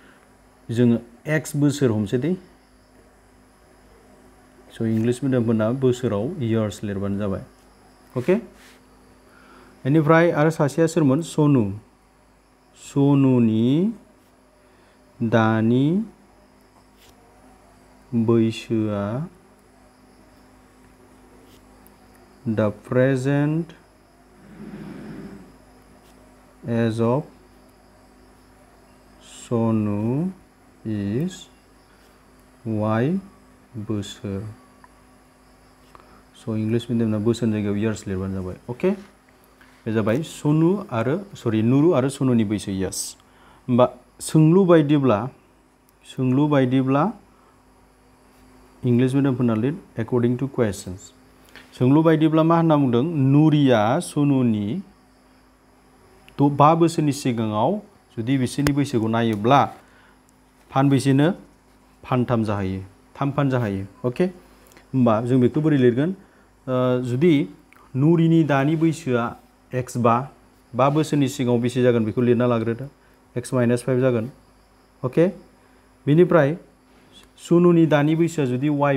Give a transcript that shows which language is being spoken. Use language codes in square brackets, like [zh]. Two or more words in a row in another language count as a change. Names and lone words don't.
[brx] ओंखायनो जोङो x बोसोर हमसै दे स' इंलिश मिडियामफोरना बोसोराव years लिरबानो जाबाय अके बेनिफ्राय आरो सासेया सोरमोन सनु सनुनि दानि बैसोआ [en] the present age of Sonu is y [brx] बोसोर स' इंलिश मिडियामना बोसोरनि जायगायाव years लिरबानो जाबाय अके बे जाबाय सनु आरो नुरु आरो सनुनि बैसो yes होमबा सोंलु बायदिब्ला इंलिश मिडियामफोरना लिर [en] according to questions [brx] सोंलु बायदिब्ला मा होनना बुंदों नुरिया सनुनि 5 बोसोरनि सिगाङाव जुदि बिसोरनि बैसोखौ नायोब्ला फानबेसेनो फानथाम जाहैयो 3 फान जाहैयो अके होमबा जों बेखौ बोरै लिरगोन जुदि नुरिनि दानि बैसोआ x 5 बोसोरनि सिगाङाव बेसे जागोन बेखौ लिरना लाग्रोदो x - 5 जागोन अके बेनिफ्राय सनुनि दानि बैसोआ जुदि y